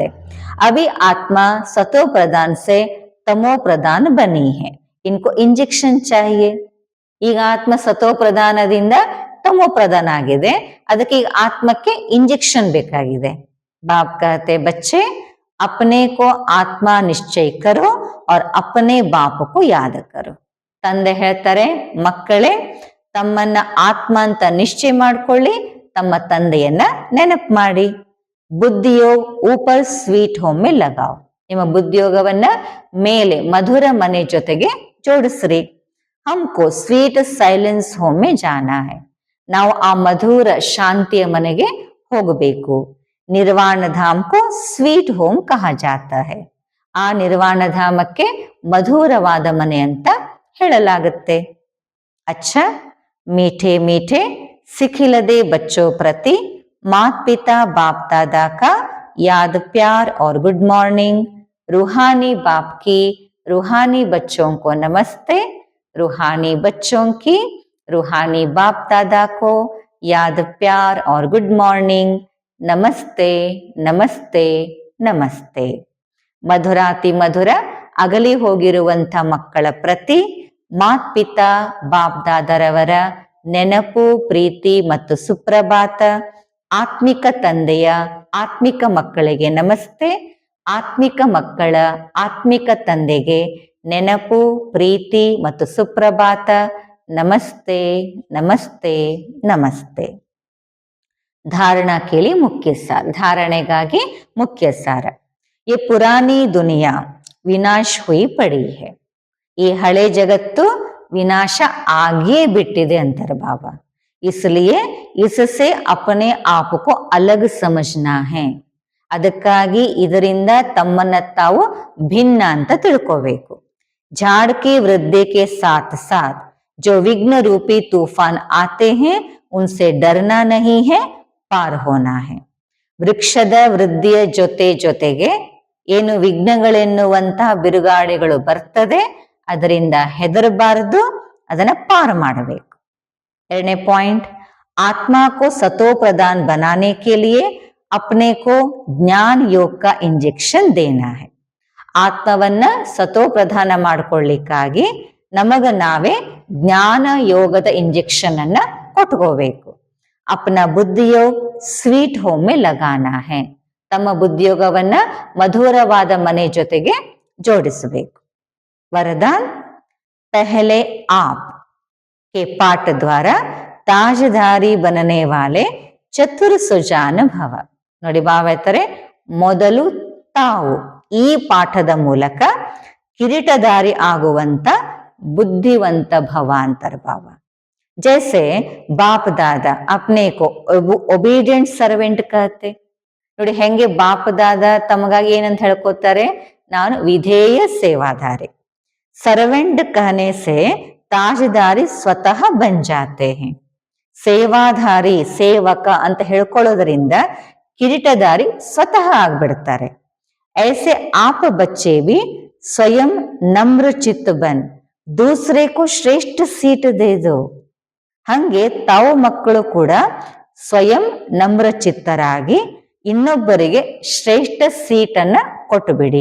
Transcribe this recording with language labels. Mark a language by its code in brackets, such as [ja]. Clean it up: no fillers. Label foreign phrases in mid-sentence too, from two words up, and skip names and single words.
[hi] अभी आत्मा सतो प्रधान से तमो प्रधान बनी है, इनको इंजेक्शन चाहिए. [kn] ಈಗ ಆತ್ಮ ಸತೋ ಪ್ರಧಾನದಿಂದ ತಮೋ ಪ್ರಧಾನ ಆಗಿದೆ, ಅದಕ್ಕೆ ಈಗ ಆತ್ಮಕ್ಕೆ ಇಂಜೆಕ್ಷನ್ ಬೇಕಾಗಿದೆ. [hi] बाप कहते बच्चे अपने को आत्मा निश्चय करो और अपने बाप को याद करो. [kn] ತಂದೆ ಹೇಳ್ತಾರೆ, ಮಕ್ಕಳೇ ತಮ್ಮನ್ನ ಆತ್ಮ ಅಂತ ನಿಶ್ಚಯ ಮಾಡ್ಕೊಳ್ಳಿ, ತಮ್ಮ ತಂದೆಯನ್ನ ನೆನಪು ಮಾಡಿ. [hi] बुद्धियोग ऊपर [en] sweet home [hi] में लगाओ. [kn] ನಿಮ್ಮ ಬುದ್ಧಿಯೋಗವನ್ನ ಮೇಲೆ ಮಧುರ ಮನೆ ಜೊತೆಗೆ ಜೋಡಿಸ್ರಿ. [hi] हमको [en] sweet silence home [hi] में जाना है. [kn] ನಾವು ಆ ಮಧುರ ಶಾಂತಿಯ ಮನೆಗೆ ಹೋಗಬೇಕು. [hi] निर्वाण धाम को [en] sweet home [hi] कहा जाता है. [kn] ಆ ನಿರ್ವಾಣ ಧಾಮಕ್ಕೆ ಮಧುರವಾದ ಮನೆ ಅಂತ ಹೇಳಲಾಗುತ್ತೆ. [hi] अच्छा, मीठे मीठे सिकीलधे बच्चो प्रति मात पिता बाप दादा का याद प्यार और [en] good morning. [hi] रूहानी बाप की रूहानी बच्चों को नमस्ते. रूहानी बच्चों की रूहानी बाप दादा को याद प्यार और [en] good morning. [kn] ನಮಸ್ತೆ ನಮಸ್ತೆ ನಮಸ್ತೆ. ಮಧುರಾತಿ ಮಧುರ ಅಗಲಿ ಹೋಗಿರುವಂಥ ಮಕ್ಕಳ ಪ್ರತಿ [hi] मात पिता बाप [kn] ದಾದರವರ ನೆನಪು, ಪ್ರೀತಿ ಮತ್ತು ಸುಪ್ರಭಾತ. ಆತ್ಮಿಕ ತಂದೆಯ ಆತ್ಮಿಕ ಮಕ್ಕಳಿಗೆ ನಮಸ್ತೆ. ಆತ್ಮಿಕ ಮಕ್ಕಳ ಆತ್ಮಿಕ ತಂದೆಗೆ ನೆನಪು, ಪ್ರೀತಿ ಮತ್ತು ಸುಪ್ರಭಾತ. ನಮಸ್ತೆ ನಮಸ್ತೆ ನಮಸ್ತೆ. [hi] धारणा के लिए मुख्य सार. [kn] धारणೆಗಾಗಿ ಮುಖ್ಯ ಸಾರ. [hi] ये पुरानी दुनिया विनाश हुई पड़ी है। [kn] ಈ ಹಳೆ ಜಗತ್ತು ವಿನಾಶ ಆಗೆ बिಟ್ಟಿದೆ ಅಂತಾರೆ ಬಾಬಾ. [hi] इसलिए इससे अपने आप को अलग समझना है. [kn] ಅದಕ್ಕಾಗಿ ಇದರಿಂದ ತಮ್ಮನ್ನ ತಾವು ಭಿನ್ನ ಅಂತ ತಿಳ್ಕೋಬೇಕು. [hi] झाड़ की वृद्धि के साथ साथ जो विघ्न रूपी तूफान आते हैं उनसे डरना नहीं है, पार होना है. [kn] ವೃಕ್ಷದ ವೃದ್ಧಿಯ ಜೊತೆಗೆ ಏನು ವಿಘ್ನಗಳೆನ್ನುವಂತಹ ಬಿರುಗಾಳಿಗಳು ಬರ್ತದೆ, ಅದರಿಂದ ಹೆದರಬಾರದು, ಅದನ್ನ ಪಾರು ಮಾಡಬೇಕು. ಎರಡನೇ ಪಾಯಿಂಟ್, [hi] आत्मा को सतो प्रधान बनाने के लिए अपने को ज्ञान योग का इंजेक्शन देना है. [kn] ಆತ್ಮವನ್ನ ಸತೋ ಪ್ರಧಾನ ಮಾಡ್ಕೊಳ್ಳಿಕ್ಕಾಗಿ ನಮಗ ನಾವೇ ಜ್ಞಾನ ಯೋಗದ ಇಂಜೆಕ್ಷನ್ ಅನ್ನ ಕೊಟ್ಕೋಬೇಕು. [hi] अपना बुद्धियोग [en] sweet home [hi] में लगाना है. [kn] ತಮ್ಮ ಬುದ್ಧಿಯೋಗವನ್ನ ಮಧುರವಾದ ಮನೆ ಜೊತೆಗೆ ಜೋಡಿಸಬೇಕು. [hi] वरदान, पहले आप के पाठ द्वारा ताजधारी बनने वाले चतुर सुजान भव. [kn] ನೋಡಿ ಬಾವ ಹೇಳ್ತಾರೆ, ಮೊದಲು ತಾವು ಈ ಪಾಠದ ಮೂಲಕ ಕಿರೀಟಧಾರಿ ಆಗುವಂತ ಬುದ್ಧಿವಂತ ಭವ ಅಂತಾರೆ ಬಾವ. [hi] जैसे बाप दाद अपने को [en] obedient servant [hi] कहते. [kn] ನೋಡಿ ಹೆಂಗೆ ಬಾಪ್ ದಾದ ತಮಗಾಗಿ ಏನಂತ ಹೇಳ್ಕೊತಾರೆ, ನಾನು ವಿಧೇಯ ಸೇವಾಧಾರಿ. [hi] सर्वेंट कहने से ताजदारी स्वतः बन जाते हैं. [kn] ಸೇವಾಧಾರಿ ಸೇವಕ ಅಂತ ಹೇಳ್ಕೊಳ್ಳೋದ್ರಿಂದ ಕಿರೀಟಧಾರಿ ಸ್ವತಃ ಆಗ್ಬಿಡ್ತಾರೆ. [hi] ऐसे आप बच्चे भी स्वयं नम्र चित्त बन दूसरे को श्रेष्ठ सीट दे दो. [kn] ಹಂಗೆ ತಾವು ಮಕ್ಕಳು ಕೂಡ ಸ್ವಯಂ ನಮ್ರ ಚಿತ್ತರಾಗಿ ಇನ್ನೊಬ್ಬರಿಗೆ ಶ್ರೇಷ್ಠ ಸೀಟನ್ನ ಕೊಟ್ಟು ಬಿಡಿ.